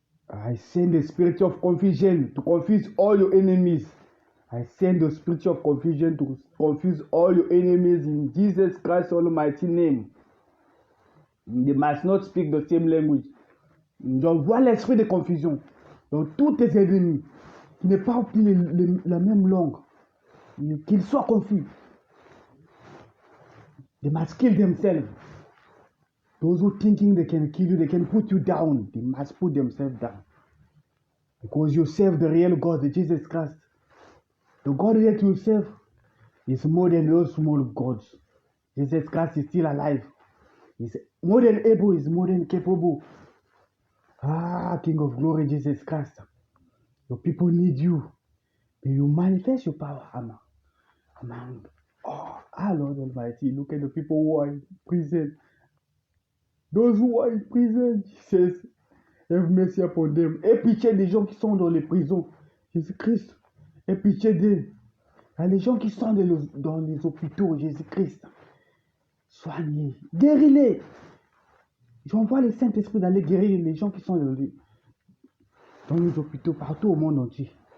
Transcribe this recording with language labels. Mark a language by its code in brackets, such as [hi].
[en] I send the spirit of confusion to confuse all your enemies. I send the spirit of confusion to confuse all your enemies in Jesus Christ's almighty name. They must not speak the same language. [fr] J'envoie l'esprit de confusion dans tous tes ennemis qui ne parlent plus la même langue, qu'ils soient confus. [en] They must kill themselves. Those who thinking they can kill you, they can put you down. They must put themselves down. Because you serve the real God, Jesus Christ. The God that you serve is more than those small gods. Jesus Christ is still alive. He's more than able, he's more than capable. Ah, King of Glory, Jesus Christ. Your people need you. May you manifest your power among. Oh, Lord Almighty, look at the people who are in prison. Those who are in prison, Jesus, have mercy upon them. [fr] Aie pitié des gens qui sont dans les prisons. Jésus-Christ, aie pitié d'eux. Les gens qui sont dans les hôpitaux, Jésus-Christ, soignez, guéris-les. J'envoie le Saint-Esprit d'aller guérir les gens qui sont dans les hôpitaux partout au monde entier.